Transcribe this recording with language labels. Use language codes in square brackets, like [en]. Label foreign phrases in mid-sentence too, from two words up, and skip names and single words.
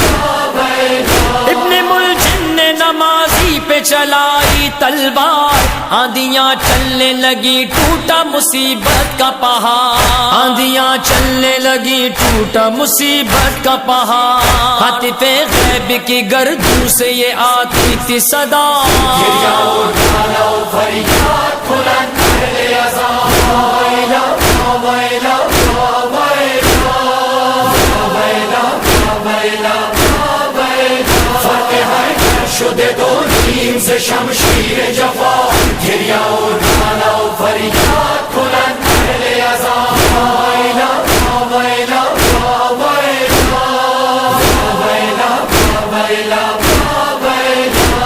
[ur] ابن ملجم نے نمازی پہ چلائی تلوار آندیاں چلنے لگی ٹوٹا مصیبت کا پہاڑ آندیاں چلنے لگی ٹوٹا مصیبت کا پہاڑ حاطف غیب کی گردوں سے یہ آتی تھی صدا [fa] گریہ و ناله و فریاد کنند اهل عزا ویلا ویلا ویلا ویلا ویلا ویلا فرق حیدر شده دو نیم ز شمشیر جفا گریه و ناله و فریاد کنند اهل عزا ویلا ویلا ویلا ویلا ویلا ویلا